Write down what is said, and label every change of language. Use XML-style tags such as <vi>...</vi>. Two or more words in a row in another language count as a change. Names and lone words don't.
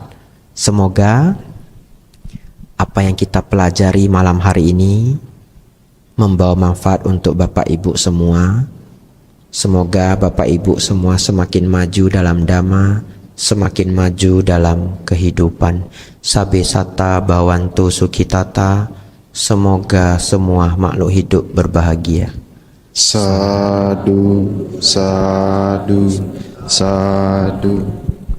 <id>Semoga apa yang kita pelajari malam hari ini membawa manfaat untuk Bapak Ibu semua. Semoga Bapak Ibu semua semakin maju dalam dhamma, semakin maju dalam kehidupan.</id> <pi>Sabe sata bhavantu sukhitata.</pi> <id>Semoga semua makhluk hidup berbahagia.</id> <pi>Sadu, sadu, sadu.</pi>